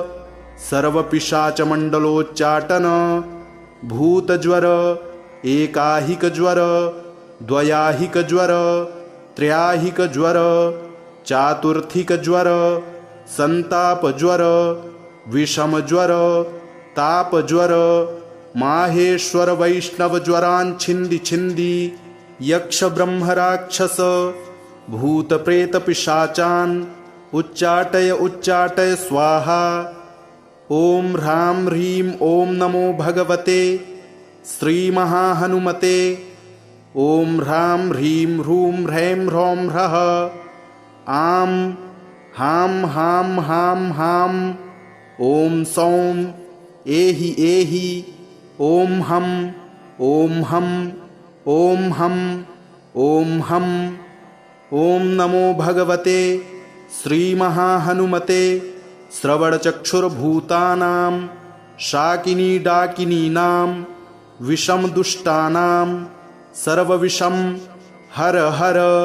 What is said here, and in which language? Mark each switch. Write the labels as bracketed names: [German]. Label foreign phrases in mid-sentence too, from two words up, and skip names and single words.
[Sanskrit] सर्वपिशाचमंडलोच्चाटन भूतज्वर एकाहिक ज्वर द्वयाहिक ज्वर त्रयाहिक ज्वर चातुर्थिक ज्वर संताप ज्वर विषम ज्वर ताप ज्वर माहेश्वर वैष्णव ज्वरान् छिंदी छिंदी यक्ष ब्रह्म राक्षस भूत प्रेत पिशाचान् उच्चाटय उच्चाटय स्वाहा। ओम ह्रां ह्रीं ओम नमो भगवते श्रीमहाहनुमते। ओम ह्रां ह्रीं ह्रूं ह्रैं ह्रौं ह्रः आं हां हां हां हां। ओम सौं एहि एहि ओम हम ओम हम ओम हम ओम हम। ओम नमो भगवते श्रीमहाहनुमते श्रवणचक्षुर्भूतानां शाकिनी डाकिनीनां विषम दुष्टानां सर्वविषम हर हर